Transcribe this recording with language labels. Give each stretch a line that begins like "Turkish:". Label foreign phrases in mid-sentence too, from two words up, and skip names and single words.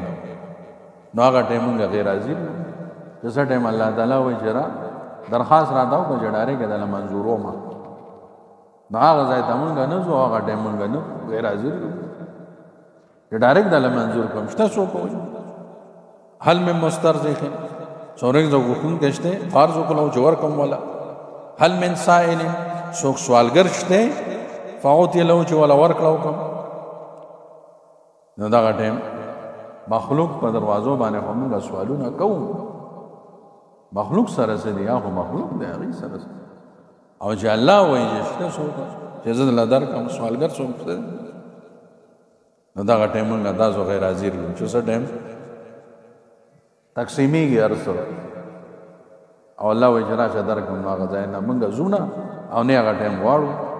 Pashto: نو هغه ټایم موږ غیر حاضر یو چې څه ټایم الله تعالی وایي چې را درخواست راته وکړه چې ډایرکټ دله منظور وما، نو هغه ځای ته موږ نه ځو، هغه ټایم موږ نه غیر حاضر یو چې ډایرکټ دله منظور کړم. شته څوک وایي
Arabic: هل من مسترزق
Pashto: څوک رزق غوښتونکی شته فرض وکړو چې ورکړم وله،
Arabic: هل من سائل
Pashto: څوک سوالګر شته
Arabic: فاعطي له
Pashto: چې وله ورکړه وکړم. نو دغه ټایم مخلوق په دروازو باندې خو موږ سوالونه کوو، مخلوق سره څه دي؟ هغه مخلوق دی، هغې سره څه. او چې الله وایي چې شته څوک چې زه دله درکړم سوالګر څوک شته، نو دغه ټایم موږ تاسو غیر حاضر یو چې څه ټایم تقسیمیږي هر څه او الله وایي چې راشه درکړم، نو هغه ځای نه موږ ځو نه او نه هغه ټایم غواړو.